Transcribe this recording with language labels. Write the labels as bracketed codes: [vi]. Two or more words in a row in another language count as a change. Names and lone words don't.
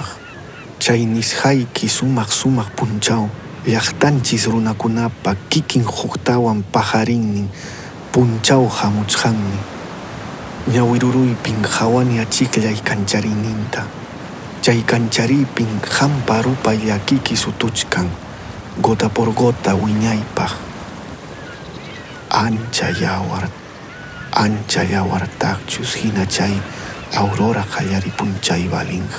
[qu] Chay nishayki sumaq punchaw, llaqtanchis runakunapa kikin huktawan pajarinnin punchaw hamuchkanmi. Ñawiruruypin hawani achikllay kanchariyninta. Chay kanchariypin hampa rupay llakiki sutuchkan, [es] gota por gota wiñaypaq. [qu] Ancha yawartaqchus hina chay aurora qallari punchay balinqa.